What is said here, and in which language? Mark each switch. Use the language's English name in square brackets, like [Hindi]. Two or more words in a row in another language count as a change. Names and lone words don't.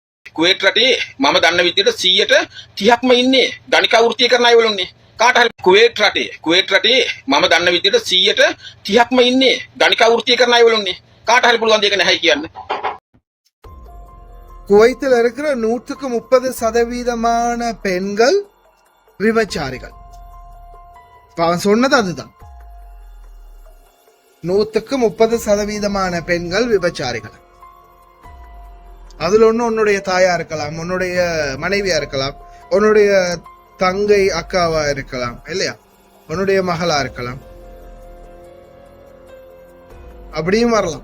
[Sinhala] කුවේට් රටේ මම දන්න විදිහට 130%ක්ම ඉන්නේ ගණිකා වෘත්තිය කරන අයවලුන්නේ. කාට හරි කුවේට් රටේ මම දන්න විදිහට 130%ක්ම ඉන්නේ ගණිකා වෘත්තිය කරන අයවලුන්නේ. කාට හරි පුළුවන් දෙයක නැහැ කියන්න. [Tamil] குவைத்தில் இருக்கிற 130% பெண்கள் விபச்சாரிகள். அவன் சொன்னது அதுதான். 130% பெண்கள் விபச்சாரிகள். அதுல ஒண்ணு உன்னுடைய தாயா இருக்கலாம், உன்னுடைய மனைவியா இருக்கலாம், உன்னுடைய தங்கை அக்காவா இருக்கலாம், இல்லையா, உன்னுடைய மகளா இருக்கலாம், அப்படியும் வரலாம்.